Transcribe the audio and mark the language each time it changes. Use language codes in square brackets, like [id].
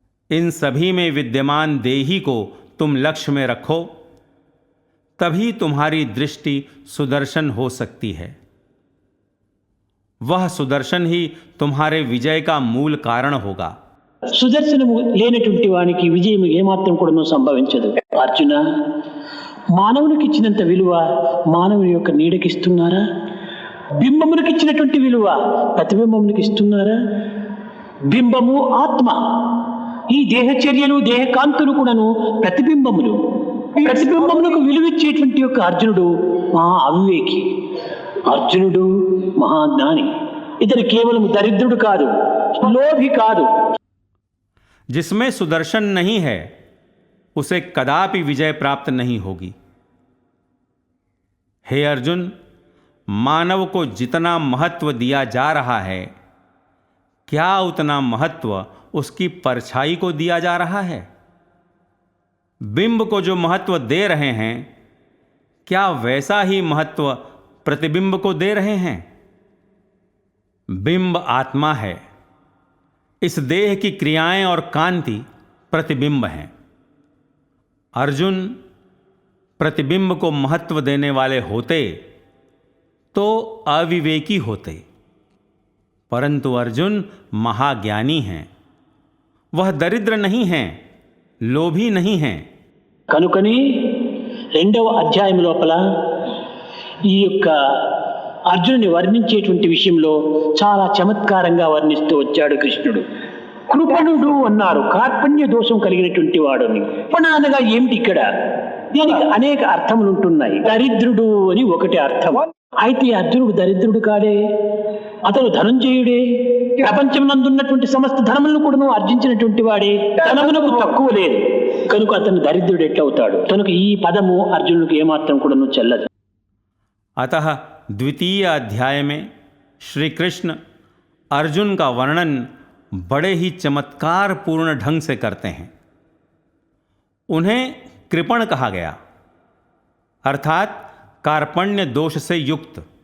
[hi] इन सभी में विद्यमान देही को तुम लक्ष्य में रखो, तभी तुम्हारी दृष्टि सुदर्शन हो सकती है. वह सुदर्शन ही तुम्हारे विजय का मूल कारण होगा. [te] సుదర్శనము లేనటువంటి వానికి విజయం ఏమాత్రం కూడా సంభవించదు. అర్జున, మానవునికి ఇచ్చినంత విలువ మానవుని యొక్క నీడకి ఇస్తున్నారా? బింబమునికి ఇచ్చినటువంటి విలువ ప్రతిబింబమునికి ఇస్తున్నారా? బింబము ఆత్మ. ఈ దేహచర్యలు దేహకాంతులు కూడాను ప్రతిబింబములు. ప్రతిబింబములకు విలువిచ్చేటువంటి యొక్క అర్జునుడు మహా అవివేకి, అర్జునుడు మహాజ్ఞాని. ఇతను కేవలం దరిద్రుడు కాదు, లోభి కాదు. [hi] जिसमें सुदर्शन नहीं है उसे कदापि विजय प्राप्त नहीं होगी. हे अर्जुन, मानव को जितना महत्व दिया जा रहा है, क्या उतना महत्व उसकी परछाई को दिया जा रहा है? बिंब को जो महत्व दे रहे हैं, क्या वैसा ही महत्व प्रतिबिंब को दे रहे हैं? बिंब आत्मा है. इस देह की क्रियाएं और कांति प्रतिबिंब हैं. अर्जुन प्रतिबिंब को महत्व देने वाले होते तो अविवेकी होते, परंतु अर्जुन महाज्ञानी हैं. वह दरिद्र नहीं हैं, लोभी नहीं हैं. [te] కనుకని రెండవ అధ్యాయం లోపల ఈ యొక్క అర్జునుని వర్ణించేటువంటి విషయంలో చాలా చమత్కారంగా వర్ణిస్తూ వచ్చాడు కృష్ణుడు. కృపణుడు అన్నారు, కార్పణ్య దోషం కలిగినటువంటి వాడుని. కృపణ అనగా ఏమిటి? ఇక్కడ దీనికి అనేక అర్థములు ఉంటున్నాయి. దరిద్రుడు అని ఒకటి అర్థం. అయితే అర్జునుడు దరిద్రుడు కాడే, అతను ధనంజయుడే. ప్రపంచం నందున్నటువంటి సమస్త ధనములను కూడా ఆర్జించినటువంటి వాడే. ధనమునకు తక్కువ లేదు, కనుక అతను దరిద్రుడు ఎట్లవుతాడు? కనుక ఈ పదము అర్జునుడికి ఏమాత్రం కూడా చెల్లదు. [hi] अतः द्वितीय अध्याय में श्री कृष्ण अर्जुन का वर्णन बड़े ही चमत्कार पूर्ण ढंग से करते हैं. उन्हें कृपण कहा गया, अर्थात कार्पण्य दोष से युक्त.